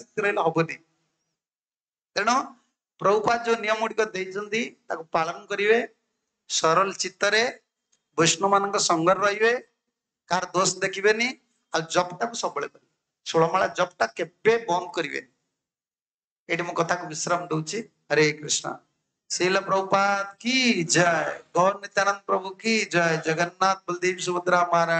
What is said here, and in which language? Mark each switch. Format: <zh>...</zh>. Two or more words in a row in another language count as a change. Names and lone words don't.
<or>ରହିଲେ ହବନି ତେଣୁ ପ୍ରଭୁପାଦ ଯୋଉ ନିୟମ ଗୁଡ଼ିକ ଦେଇଛନ୍ତି ତାକୁ ପାଳନ କରିବେ ସରଳ ଚିତ୍ତରେ ବୈଷ୍ଣବ ମାନଙ୍କ ସଙ୍ଗରେ ରହିବେ କାହାର ଦୋଷ ଦେଖିବେନି ଆଉ ଜପଟାକୁ ସବୁବେଳେ କରିବେ ଷୋଳମାଳା ଜପଟା କେବେ ବନ୍ଦ କରିବେନି ଏଠି ମୁଁ କଥାକୁ ବିଶ୍ରାମ ଦଉଛି ହରେ କୃଷ୍ଣ</or> <hi>श्रील प्रभुपाद की जय गौर नित्यानंद प्रभु की जय जगन्नाथ बलदेव सुभद्रा महाराज</hi>